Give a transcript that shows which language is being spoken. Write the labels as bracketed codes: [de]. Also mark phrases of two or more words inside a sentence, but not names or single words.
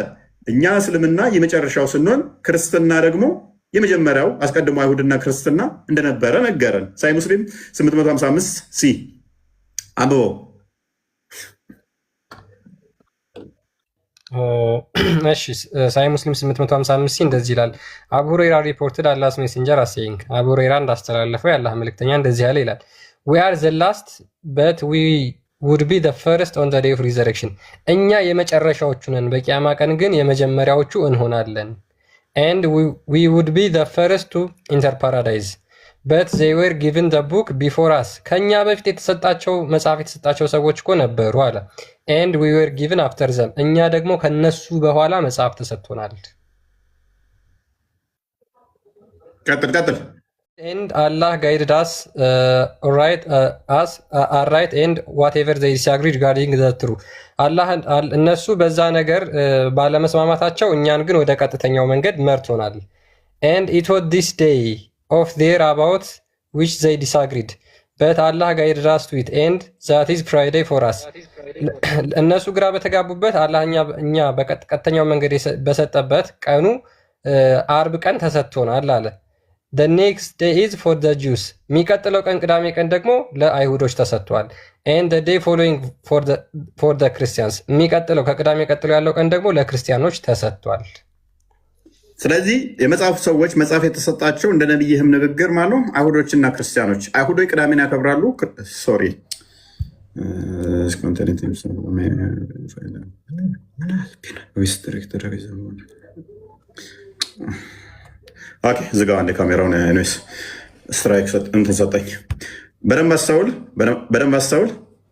[am] እኛ እስልምና የመጨረሻው ስንሆን ክርስትና ደግሞ የመጀመሪያው አስቀድሞ አይሁድና ክርስትና እንደነበረ ነገረን። ሳይ ሙስሊም 855 ሲ አንብቦ እሺ ሳይ ሙስሊም 855 እንደዚህ ይላል። አቡ ሁረይራ [en] reported Allah's Messenger as saying [am] አቡ ሁረይራ እንዳስተላለፈው የአላህ መልእክተኛ እንደዚህ ያለ ይላል [en] we are the last but we would be the first on the day of resurrection [am] እኛ የመጨረሻዎቹ ነን በቂያማ ቀን ግን የመጀመሪያዎቹ እንሆናለን [en] and we would be the first to enter paradise but they were given the book before us [am] ከኛ በፊት የተሰጣቸው መጽሐፍ የተሰጣቸው ሰዎች እኮ ነበሩ አለ [en] and we were given after them [am] እኛ ደግሞ ከነሱ በኋላ መጽሐፍ ተሰጥቶናል ቀጥል [en] and Allah guided us right and whatever they disagreed regarding the truth [am] አላህ እነሱ በዛ ነገር ባለመስማማታቸው እኛን ግን ወደ ቀጥተኛው መንገድ [en] መርቶናል and it was this day of their about which they disagreed but Allah guided us to it and that is Friday for us [am] እነሱ ግራ በተጋቡበት አላህ እኛ በቀጥተኛው መንገድ በሰጠበት ቀኑ አርብ ቀን ተሰጥቶናል አለ [en] the next day is for the Jews [am] የሚቀጥለው ቀን ቅዳሜ ቀን ደግሞ ለአይሁዶች ተሰጥቷል [en] and the day following for the Christians [am] የሚቀጥለው ከቅዳሜ ቀጥሎ ያለው ቀን ደግሞ ለክርስቲያኖች ተሰጥቷል ስለዚህ የመጽሐፉ ሰዎች መጽሐፍ የተሰጣቸው እንደ ነብይህም ንግግር ማለት ነው አይሁዶችና ክርስቲያኖች አይሁዶች ቅዳሜን ያከብራሉ [en] sorry okay [am] ዝጋው አንዴ ካሜራውን ስትራይክ እንትን ሰጠኝ በደንብ አስተውል